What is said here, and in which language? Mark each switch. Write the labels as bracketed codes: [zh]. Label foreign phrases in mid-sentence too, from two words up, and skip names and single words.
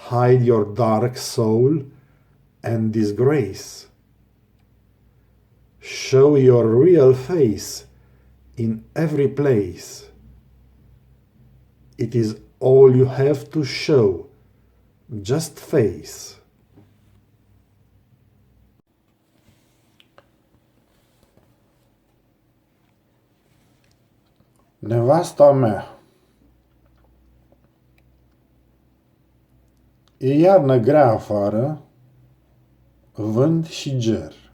[en] hide your dark soul and disgrace. Show your real face in every place. It is all you have to show, just face. [ro] Nevasta mea. E iarnă grea afară, vânt și ger.